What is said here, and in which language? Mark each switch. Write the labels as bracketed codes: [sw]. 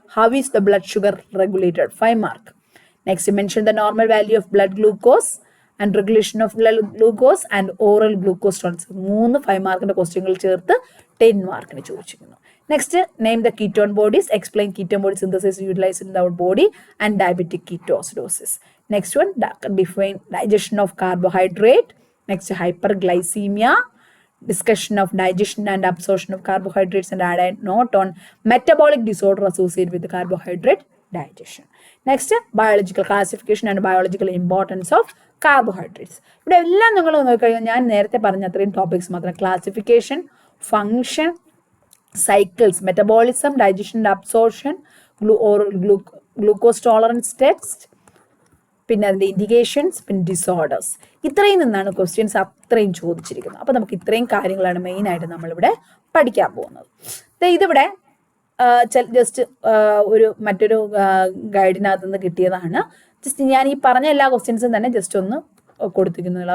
[en] How is the blood sugar regulated? 5 mark. Next, mention the normal value of blood glucose and regulation of blood glucose and oral glucose tolerance. [ml] 3 5 മാർക്കിന്റെ ക്വസ്റ്റ്യനുകൾ ചേർത്ത് 10 മാർക്കിന് ചോദിച്ചിരിക്കുന്നു. [en] Next, name the ketone bodies. Explain ketone body synthesis utilized in our body and diabetic ketoacidosis. Next one, define digestion of carbohydrate. Next, hyperglycemia. Discussion of digestion and absorption of carbohydrates and add a note on metabolic disorder associated with the carbohydrate digestion. Next, biological classification and biological importance of carbohydrates. [ml] ഇവിടെ എല്ലാം നിങ്ങൾ നോക്കിക്കഴിഞ്ഞാൽ ഞാൻ നേരത്തെ പറഞ്ഞ അത്രയും topics മാത്രം. Classification, function, [en] cycles, metabolism, digestion and absorption, glucose tolerance text, [ml] പിന്നെ അതിൻ്റെ ഇൻഡിക്കേഷൻസ്, പിന്നെ ഡിസോർഡേഴ്സ്. ഇത്രയും നിന്നാണ് ക്വസ്റ്റ്യൻസ് അത്രയും ചോദിച്ചിരിക്കുന്നത്. അപ്പോൾ നമുക്ക് ഇത്രയും കാര്യങ്ങളാണ് മെയിനായിട്ട് നമ്മളിവിടെ പഠിക്കാൻ പോകുന്നത്. ഇതിവിടെ ജസ്റ്റ് മറ്റൊരു ഗൈഡിനകത്ത് നിന്ന് കിട്ടിയതാണ്. ജസ്റ്റ് ഞാൻ ഈ പറഞ്ഞ എല്ലാ ക്വസ്റ്റ്യൻസും തന്നെ ജസ്റ്റ് ഒന്ന് കൊടുത്തിരിക്കുന്നുള്ളൂ.